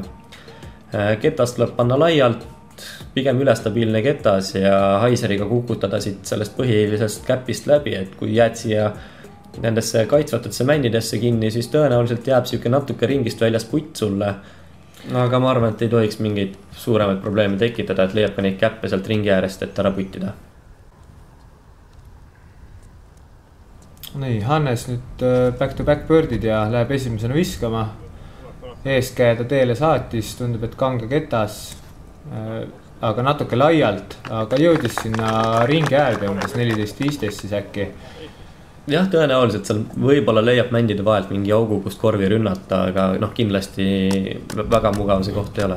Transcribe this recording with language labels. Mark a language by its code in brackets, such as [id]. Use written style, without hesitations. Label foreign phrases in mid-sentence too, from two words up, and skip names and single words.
[et] Ketast tuleb panna laialt, pigem ülestabiilne ketas ja haiseriga kukutada siit sellest põhilisest käpist läbi, et kui jääd siia nendesse kaitsvatesse männidesse kinni, siis tõenäoliselt jääb siuke natuke ringist väljas putt sulle. Aga ma arvan, et ei tohiks mingeid suuremaid probleeme tekitada, et leiab ka neid käppe sealt ringi äärest, et ära puttida. Nii, Hannes nüüd [en] back to back [et] birdid ja läheb esimesena viskama. Eeskäe ta teele saatis, tundub, et kange ketas, aga natuke laialt, aga jõudis sinna ringi äärde umbes 14-15 siis äkki. Jah, tõenäoliselt seal võib-olla leiab mändide vahelt mingi augu, kust korvi rünnata, aga kindlasti väga mugav see koht ei ole.